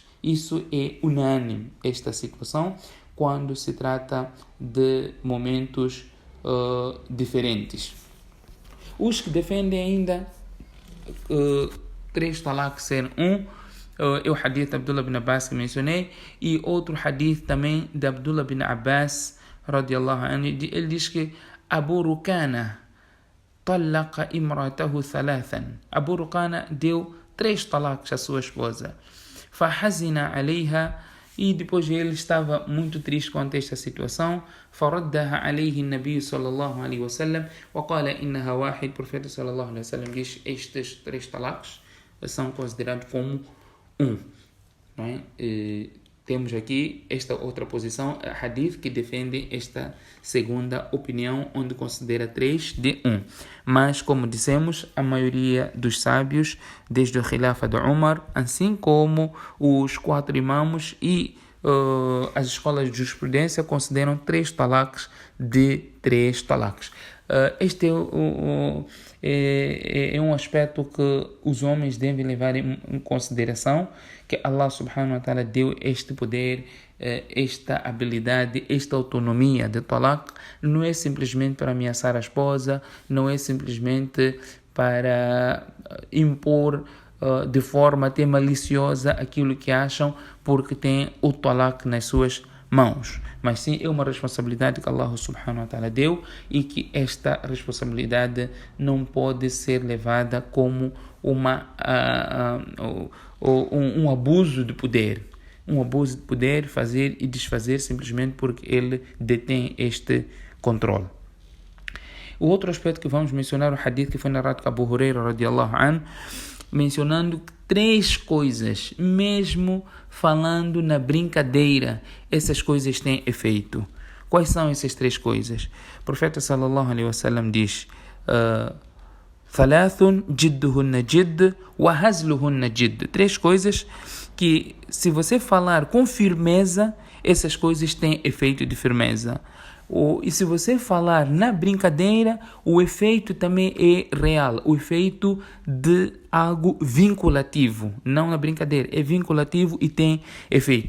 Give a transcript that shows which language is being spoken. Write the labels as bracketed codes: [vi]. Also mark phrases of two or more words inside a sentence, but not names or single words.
[pt] Isso é unânime, esta situação, quando se trata de momentos diferentes. Os que defendem ainda 3 talaqs ser é o hadith de Abdullah bin Abbas que mencionei, e outro hadith também de Abdullah bin Abbas [ar] رضي الله عنه. [pt] Ele diz que Abu Rukana [ar] طلق امرأته ثلاثا. [pt] Abu Rukana deu 3 talaqs à sua esposa. [ar] فحزن عليها, [pt] e depois ele estava muito triste com esta situação. [ar] فردها عليه النبي صلى الله عليه وسلم وقال إنها واحد. [pt] O profeta [ar] صلى الله عليه وسلم [pt] diz: estes 3 talaqs são considerados como não é? Temos aqui esta outra posição, a hadith, que defende esta segunda opinião, onde considera 3 de 1. Mas, como dissemos, a maioria dos sábios, desde o Khilafa de Umar, assim como os 4 imãos e as escolas de jurisprudência, consideram 3 talaqs de 3 talaqs. Este é um aspecto que os homens devem levar em consideração, que Allah [ar] سبحانه وتعالى [pt] deu este poder, esta habilidade, esta autonomia de talaq. Não é simplesmente para ameaçar a esposa, não é simplesmente para impor de forma até maliciosa aquilo que acham, porque tem o talaq nas suas mãos, mas sim é uma responsabilidade que Allah [ar] سبحانه وتعالى [pt] deu, e que esta responsabilidade não pode ser levada como um abuso de poder. Um abuso de poder, fazer e desfazer simplesmente porque ele detém este controle. O outro aspecto que vamos mencionar, o hadith que foi narrado por Abu Huraira [ar] رضي الله عنه, [pt] mencionando 3 coisas, mesmo falando na brincadeira, essas coisas têm efeito. Quais são essas 3 coisas? O profeta [ar] صلى الله عليه وسلم [pt] diz: [ar] ثلاث جدهن جد وهزلهن جد. [pt] 3 coisas que, se você falar com firmeza, essas coisas têm efeito de firmeza. E se você falar na brincadeira, o efeito também é real. O efeito de algo vinculativo. Não na brincadeira, é vinculativo e tem efeito.